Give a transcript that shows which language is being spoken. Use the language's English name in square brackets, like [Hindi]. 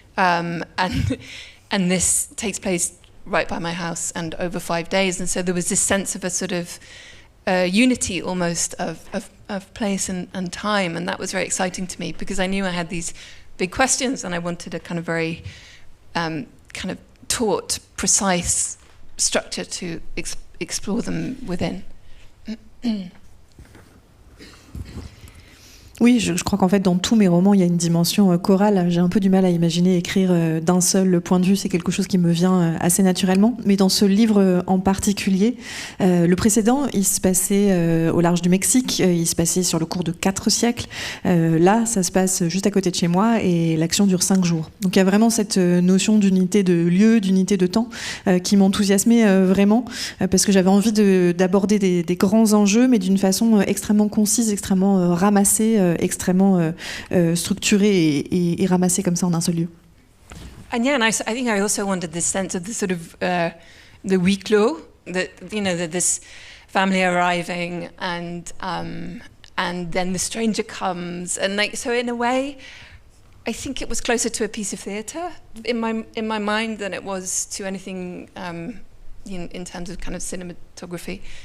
[English] And this takes place right by my house and over 5 days, and so there was this sense of a sort of unity almost of place and time, and that was very exciting to me because I knew I had these big questions and I wanted a kind of very kind of taut, precise structure to explore them within. [French] Oui, je crois qu'en fait, dans tous mes romans, il y a une dimension chorale. J'ai un peu du mal à imaginer écrire d'un seul point de vue. C'est quelque chose qui me vient assez naturellement. Mais dans ce livre en particulier, le précédent, il se passait au large du Mexique. Il se passait sur le cours de 4 siècles. Là, ça se passe juste à côté de chez moi et l'action dure 5 jours. Donc il y a vraiment cette notion d'unité de lieu, d'unité de temps qui m'enthousiasmait vraiment parce que j'avais envie d'aborder des grands enjeux, mais d'une façon extrêmement concise, extrêmement ramassée, extrêmement structuré et ramassé comme ça en un seul lieu. [English] And yeah, and I think I also wanted this sense of the sort of the huis clos, that this family arriving and then the stranger comes, and like so in a way, I think it was closer to a piece of theatre in my mind than it was to anything in terms of kind of cinematography.